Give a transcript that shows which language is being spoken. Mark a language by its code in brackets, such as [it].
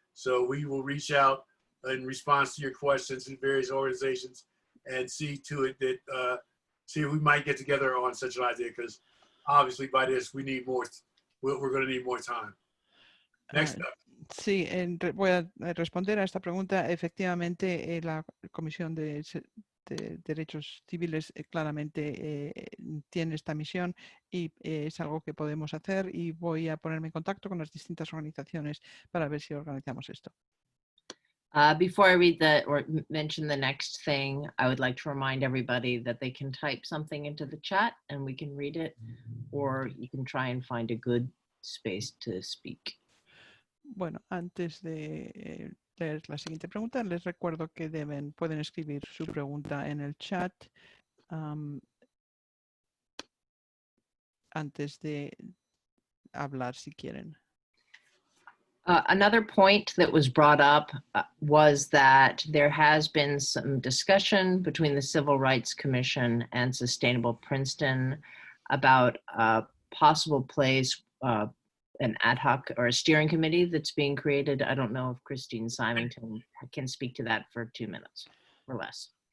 [en] So we will reach out in response to your questions in various organizations and see to it that see if we might get together on such an idea, because obviously by this we need more. We're going to need more time. Next up. [es] Sí, voy a responder a esta pregunta. Efectivamente, la Comisión de Derechos Civiles claramente tiene esta misión y es algo que podemos hacer, y voy a ponerme en contacto con las distintas organizaciones para ver si organizamos esto. [en] Before I read or mention the next thing, I would like to remind everybody that they can type something into the chat and we can read it, or you can try and find a good space to speak. [es] Bueno, antes de leer la siguiente pregunta, les recuerdo que pueden escribir su pregunta en el chat antes de hablar si quieren. [en] Another point that was brought up was that there has been some discussion between the Civil Rights Commission and Sustainable Princeton about a possible place, an ad hoc or a steering committee that's being created. I don't know if Christine Symington can speak to that for 2 minutes or less.